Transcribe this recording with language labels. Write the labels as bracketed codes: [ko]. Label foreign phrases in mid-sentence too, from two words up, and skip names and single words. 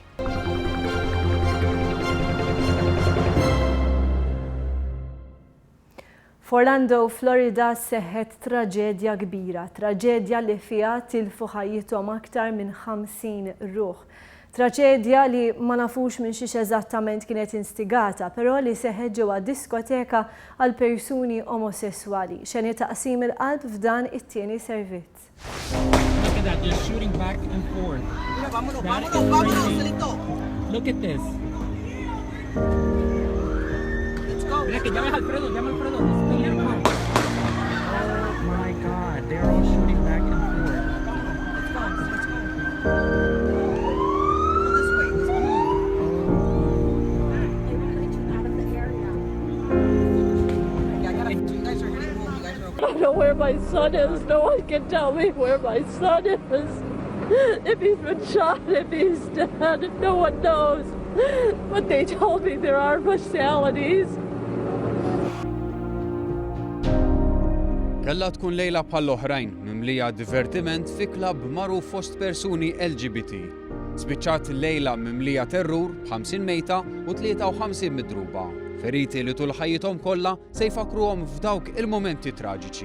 [mt] F'Orlando, Florida seħħet traġedja kbira, traġedja li fiha tilfu ħajjithom aktar minn 50 ruħ. Traċedja li ma nafux minn xiex eżattament kienet instigata, però li seħħet ġewwa diskoteka għal persuni omosessuali. Xeni taqsim il-qalb f'dan it-tieni servizz. [en] Look at that, they're shooting back and forth. Look at this. [es] Mira que llama Alfredo. [en] Oh my God, they're all shooting back and forth. Let's go. I don't know where my son is. No one can tell me where my son is. If he's been shot, if he's dead, no one knows. But they told me there are fatalities. [mt] Kella tkun lejla bħall-oħrajn mimlija divertiment fi klabb magħruf fost persuni LGBT. Spiċċat lejla mimlija terrur b'50 mejta u 53 midruba. Feriti li tul ħajjithom kollha se jfakruhom f'dawk il-momenti traġiċi.